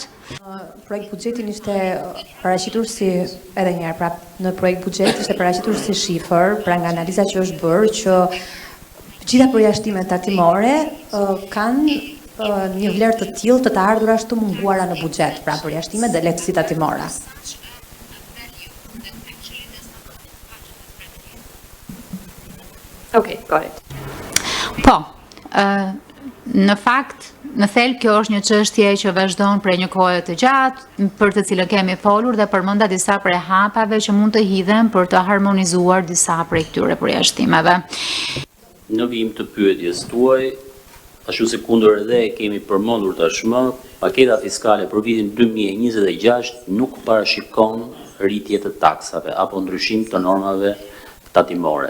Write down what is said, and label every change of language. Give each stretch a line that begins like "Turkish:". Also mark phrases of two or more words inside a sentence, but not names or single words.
Albanian: Projekt buxhetin ishte paraqitur si edhe një herë, pra në projekt buxhet ishte paraqitur si shifër, pra nga analiza që është bërë që gjitha përjashtimet tatimore kanë një vlerë të tillë të ardhura ashtu munguara në buxhet, pra përjashtimet dhe lehtësitë tatimore.
English: Okay, got it.
Albanian: Po, në fakt, në thelb kjo është një çështje që vazhdon prej një kohe të gjatë, për të cilën kemi folur dhe përmenda disa prej hapave që mund të hidhen për të harmonizuar disa prej këtyre përjashtimeve. Në vijim të pyetjes tuaj, ashtu si kundër edhe kemi përmendur tashmë, paketa fiskale për vitin 2026 nuk parashikon rritje të taksave apo ndryshim të normave tatimore.